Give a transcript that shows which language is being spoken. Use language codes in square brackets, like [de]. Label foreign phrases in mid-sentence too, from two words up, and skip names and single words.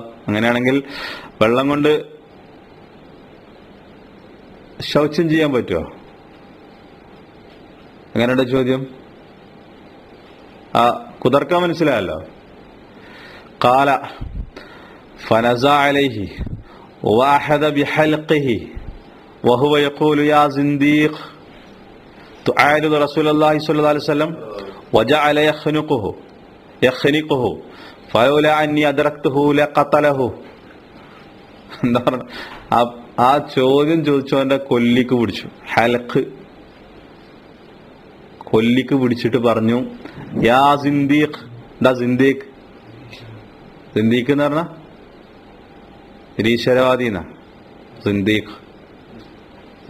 [ml] അങ്ങനെയാണെങ്കിൽ വെള്ളം കൊണ്ട് ശൗച്യം ചെയ്യാൻ പറ്റുമോ? അങ്ങനെയുള്ള ചോദ്യം കുതർക്കാൻ മനസ്സിലായല്ലോ. [ar] قال فنزا عليه وأحد بحلقه وهو يقول يا زنديق تعارض رسول الله صلى الله عليه وسلم وجعل يخنقه فلولا أني أدركته لقتله. [ml] എന്താ പറഞ്ഞ ആ ചോദ്യം ചോദിച്ചവന്റെ കൊല്ലിക്ക് പിടിച്ചു, ഹൽക്ക് കൊല്ലിക്ക് പിടിച്ചിട്ട് പറഞ്ഞു, [ar] يا زنديق, [ml] എന്താ സിന്ദീഖ്? സിന്ദീഖ് എന്ന് പറഞ്ഞ നിരീശ്വരവാദീന സിന്ദീഖ്.